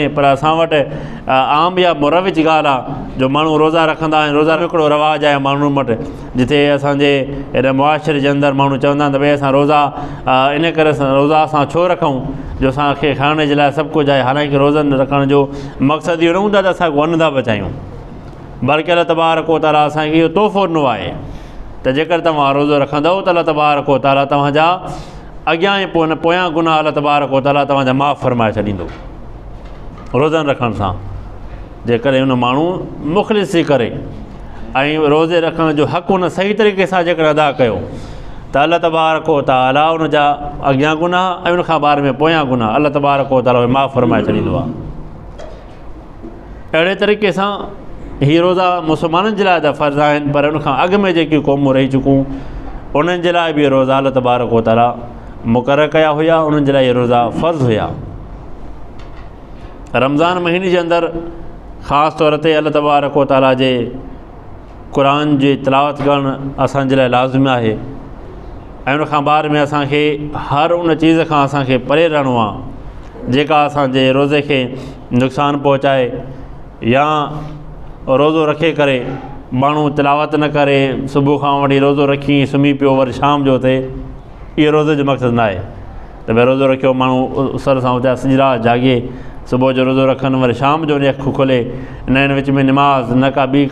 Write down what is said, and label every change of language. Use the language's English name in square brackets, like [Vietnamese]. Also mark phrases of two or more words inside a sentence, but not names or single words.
[Sindhi] पर असां वटि आम या मुरविज ॻाल्हि आहे, जो माण्हू रोज़ा रखंदा आहिनि। रोज़ा हिकिड़ो रवाजु आहे माण्हुनि वटि, जिते असांजे हिन मुआशिरे जे अंदरि माण्हू चवंदा आहिनि त भई असां रोज़ा इन करे रोज़ा असां छो रखूं, जो असांखे खाइण जे लाइ सभु कुझु आहे। हालांकि रोज़नि रखण जो मक़सदु इहो न हूंदो आहे त असां अन्न था बचायूं, बल्कि [Arabic] الله تبارك و تعالى [Sindhi] असांखे इहो तोहफ़ो ॾिनो आहे त जेकर तव्हां रोज़ो रखंदव त [Arabic] الله تبارك و تعالى [Sindhi] तव्हांजा अॻियां ऐं पोयां गुनाह [Arabic] الله تبارك و تعالى [Sindhi] तव्हांजा माफ़ फ़रमाए छॾींदो। रोज़नि रखण सां जेकॾहिं हुन माण्हू मुख़लिसी करे ऐं रोज़े रखण जो हक़ हुन सही तरीक़े सां जेकर अदा कयो त [Arabic] الله تبارك و تعالى [Sindhi] उनजा अॻियां गुनाह ऐं उनखां बाद में पोयां गुनाह [Arabic] الله تبارك و تعالى [Sindhi] माफ़ फ़रमाए छॾींदो आहे। अहिड़े तरीक़े सां हीअ रोज़ा मुसलमाननि जे लाइ त फ़र्ज़ु आहिनि, पर उनखां अॻु में जेकी क़ौमूं रही चुकूं उन्हनि जे लाइ बि रोज़ा [Arabic] الله تبارك و تعالى [Sindhi] मुक़ररु कया हुया, उन्हनि जे लाइ इहे रोज़ा फ़र्ज़ु हुया। रमज़ान महीने जे अंदरि ख़ासि तौर ते [Arabic] الله تبارك و تعالى [Sindhi] जे क़ुरान जी तिलावत करणु असांजे लाइ लाज़िमी आहे ऐं उन खां बाद में असांखे हर उन चीज़ खां असांखे परे रहणो आहे जेका असांजे रोज़े खे नुक़सानु पहुचाए या रोज़ो रखे करे माण्हू तिलावत न करे सुबुह खां वठी रोज़ो रखी सुम्ही पियो वरी शाम जो थिए इहो रोज़े जो मक़सदु न आहे त भई रोज़ो रखियो माण्हू उसर सां उथिया सॼी राति जाॻे सुबुह जो रोज़ो रखनि वरी शाम जो उनजी अखि खुले हिन विच में निमाज़ न का ॿी